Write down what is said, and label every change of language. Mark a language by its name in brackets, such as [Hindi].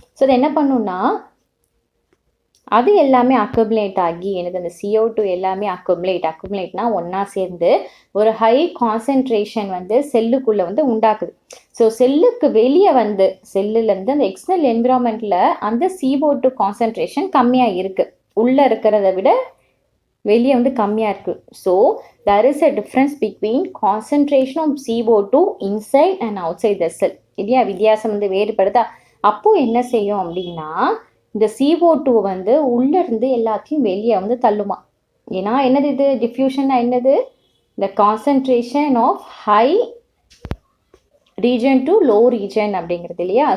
[Tamil] So அது என்ன பண்ணுன்னா அது எல்லாமே அக்குமுலேட் ஆகி எனது அந்த CO2 எல்லாமே அக்குமுலேட்னா ஒன்றா சேர்ந்து ஒரு ஹை கான்சன்ட்ரேஷன் வந்து செல்லுக்குள்ளே வந்து உண்டாக்குது. ஸோ செல்லுக்கு வெளியே வந்து செல்லுலேருந்து அந்த எக்ஸ்டர்னல் என்விரான்மெண்ட்டில் அந்த CO2 கான்சன்ட்ரேஷன் கம்மியாக இருக்குது, உள்ளே இருக்கிறத விட வெளியே வந்து கம்மியாக இருக்குது. So [English] there is a difference between concentration of CO2 inside and outside the cell. [Tamil] இல்லையா? வித்தியாசம் வந்து வேறுபடுதா? அப்போது என்ன செய்யும் அப்படின்னா இந்த CO2 வந்து உள்ளேருந்து எல்லாத்தையும் வெளியே வந்து தள்ளுமா. ஏன்னா என்னது இது? டிஃப்யூஷன்னா என்னது? இந்த concentration of high region to low region அப்படிங்கிறது இல்லையா?